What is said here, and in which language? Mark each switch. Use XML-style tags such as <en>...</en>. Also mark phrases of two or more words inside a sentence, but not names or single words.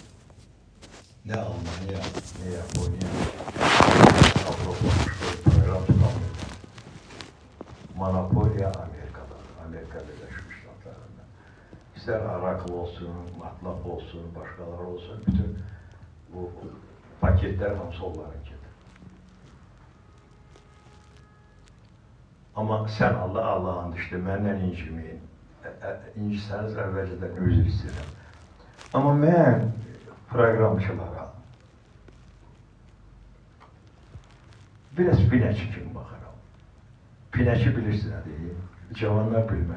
<az>Nə Almanya, nə Yaponiya, Avropa proqram tuta bilmirəm. Monopoliya Amerika'da, Amerika Birləşmiş Ştatlarında. İstər Oracle olsun, MATLAB olsun, başqaları olsun, bütün bu paketler hamısı onlarınkidir. Ama sen Allah'ın işte məndən incimeyin. İncirsəniz əvvəlcədən üzr istəyirəm. Amma mən proqramçılara biraz pinəçi kimi baxıram. Pinəçi bilirsin nə deyil? Cavanlar bilməz.</az>